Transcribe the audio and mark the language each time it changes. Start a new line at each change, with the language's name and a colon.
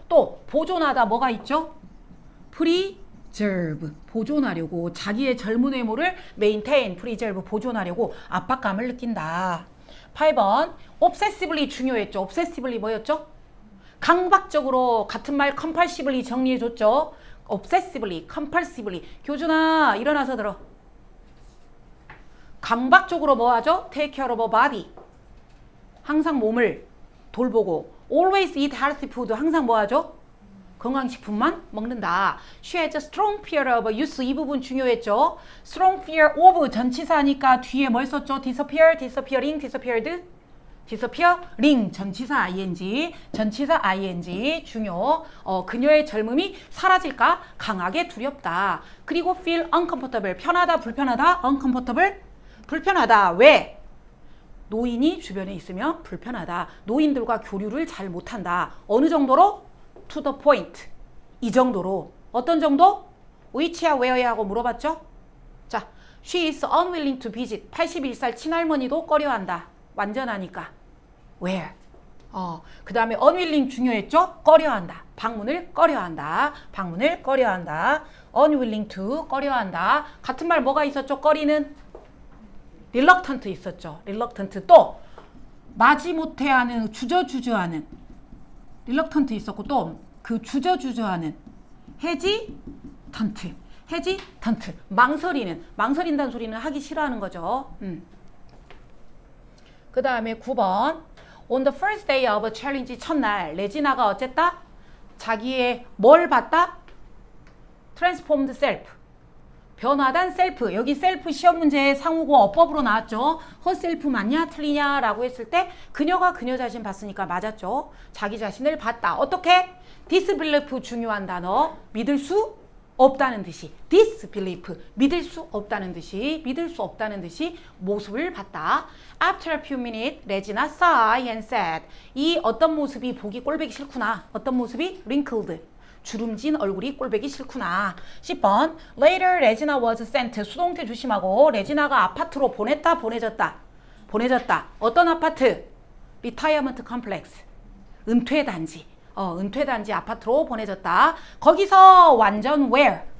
Korean: 또 보존하다 뭐가 있죠? preserve. 보존하려고. 자기의 젊은 외모를 maintain, preserve. 보존하려고 압박감을 느낀다. 8번 obsessively 중요했죠. obsessively 뭐였죠? 강박적으로 같은 말 compulsively 정리해줬죠.
English: obsessively, compulsively.
Korean: 교준아 일어나서 들어. 강박적으로 뭐 하죠?
English: take care of a body.
Korean: 항상 몸을 돌보고
English: always eat healthy food.
Korean: 항상 뭐 하죠? 건강식품만 먹는다.
English: She has a strong fear of use.
Korean: 이 부분 중요했죠. strong fear of 전치사니까 뒤에 뭘 썼죠?
English: disappear, disappearing, disappeared.
Korean: disappearing 전치사 ing, 전치사 ing 중요. 그녀의 젊음이 사라질까 강하게 두렵다. 그리고 feel uncomfortable 편하다 불편하다 uncomfortable 불편하다. 왜? 노인이 주변에 있으면 불편하다. 노인들과 교류를 잘 못한다. 어느 정도로?
English: to the point.
Korean: 이 정도로. 어떤 정도? which야 where야 하고 물어봤죠? 자,
English: she is unwilling to visit.
Korean: 81살 친할머니도 꺼려한다. 완전하니까. where? 그 다음에 unwilling 중요했죠? 꺼려한다. 방문을 꺼려한다. 방문을 꺼려한다. unwilling to 꺼려한다. 같은 말 뭐가 있었죠? 꺼리는? reluctant 있었죠.
English: reluctant.
Korean: 또 마지못해하는 주저주저하는 reluctant 있었고 또 그 주저주저하는 hesitant.
English: hesitant.
Korean: 망설인다는 소리는 하기 싫어하는 거죠. 그 다음에 9번
English: On the first day of a challenge
Korean: 첫날 레지나가 어쨌다? 자기의 뭘 봤다?
English: Transformed self.
Korean: 변화된 셀프. 여기 셀프 시험 문제 상호고 어법으로 나왔죠. 허셀프 맞냐 틀리냐 라고 했을 때 그녀가 그녀 자신 봤으니까 맞았죠. 자기 자신을 봤다. 어떻게? disbelief 중요한 단어. 믿을 수 없다는 듯이. disbelief 믿을 수 없다는 듯이. 믿을 수 없다는 듯이 모습을 봤다.
English: After a few minutes, 레지나 sighed and said.
Korean: 이 어떤 모습이 보기 꼴보기 싫구나. 어떤 모습이? wrinkled. 주름진 얼굴이 꼴보기 싫구나. 10번
English: Later 레지나 was sent.
Korean: 수동태 조심하고 레지나가 아파트로 보냈다 보내졌다. 보내졌다. 어떤 아파트? Retirement complex. 은퇴단지. 은퇴단지 아파트로 보내졌다. 거기서 완전 where?